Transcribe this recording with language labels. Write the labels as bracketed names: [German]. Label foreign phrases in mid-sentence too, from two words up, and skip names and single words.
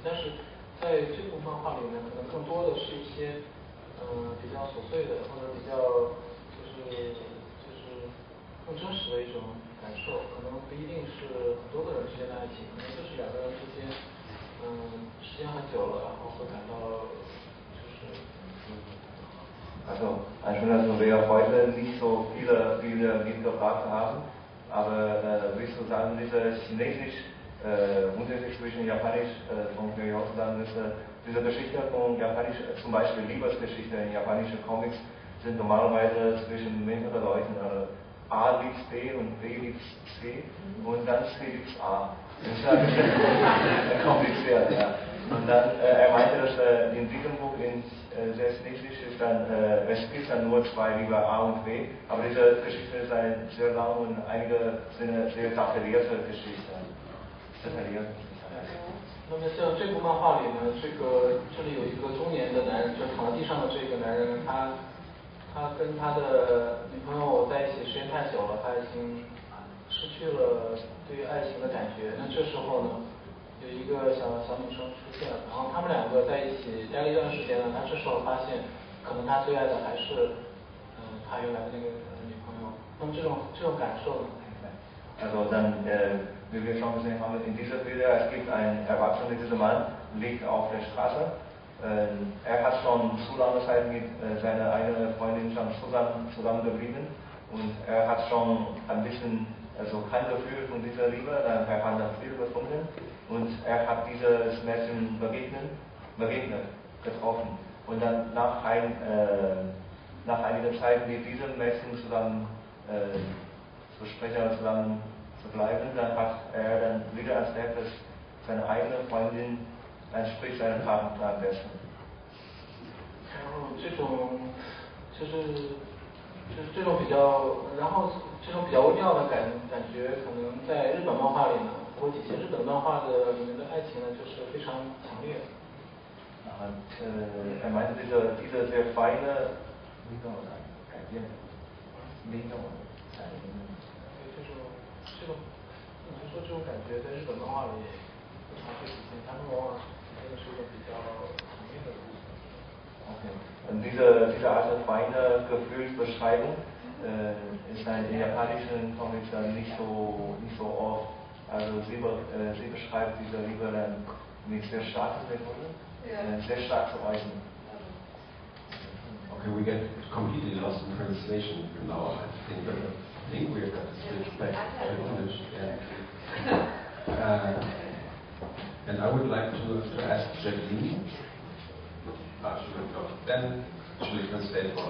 [Chinese] 但是在这部漫画里面，可能更多的是一些比较琐碎的，或者比较就是更真实的一种感受，可能不一定是很多个人之间的爱情，可能就是两个人之间，时间很久了，然后会感到就是。 [German] Also, schön, dass wir heute nicht so viele Bilder mitgebracht haben, aber willst du sagen, dieser chinesische Unterschied zwischen Japanisch von sagen, diese Geschichte von Japanisch, zum Beispiel Liebesgeschichte in japanischen Comics, sind normalerweise zwischen mehreren Leuten. Also A liebt B und B liebt C und dann C liebt A. Das ist ein bisschen kompliziert, ja. Und dann, er meinte, dass in diesem Buch sehr chinesisch ist dann, es gibt dann nur zwei Liebe A und B, aber diese Geschichte ist eine sehr lange und einige sind eine sehr detaillierte Geschichte. [Chinese] 那么像这部漫画里呢，这里有一个中年的男人，就躺在地上的这个男人，他跟他的女朋友在一起时间太久了，他已经失去了对于爱情的感觉。那这时候呢，有一个小女生出现了，然后他们两个在一起待了一段时间呢，他这时候发现，可能他最爱的还是他原来的那个女朋友。那么这种感受呢？ [German] Also dann, wie wir schon gesehen haben, in dieser Bilder, es gibt einen erwachsenen, dieser Mann liegt auf der Straße. Er hat schon zu lange Zeit mit seiner eigenen Freundin schon zusammengeblieben und er hat schon ein bisschen kein Gefühl von dieser Liebe, er hat das Ziel gefunden und er hat dieses Mädchen getroffen. Und dann nach einiger Zeit mit diesem Mädchen zusammen zu sprechen oder zusammen zu bleiben, dann hat er dann wieder erzählt, dass seine eigene Freundin entspricht seinen Taten am besten. [Chinese] 然后这种比较，然后这种比较微妙的感觉，可能在日本漫画里呢，或几些日本漫画的里面的爱情呢，就是非常强烈的。 [German] Er meinte, diese sehr feine, wie soll man sagen, [Chinese] 你说这种感觉在日本漫画里经常会体现，他们往往体现的是一种比较强烈的东西。 [German] Okay. Und diese Art der feine Gefühlsbeschreibung ist in japanischen Comics dann nicht so oft. Also sie beschreibt diese Liebe dann mit sehr starken Methoden, sehr stark zu äußern. [English] Okay, we get completely lost in translation now. I think we have got to switch back to English. And I would like to ask Jacqueline. Then should we translate for?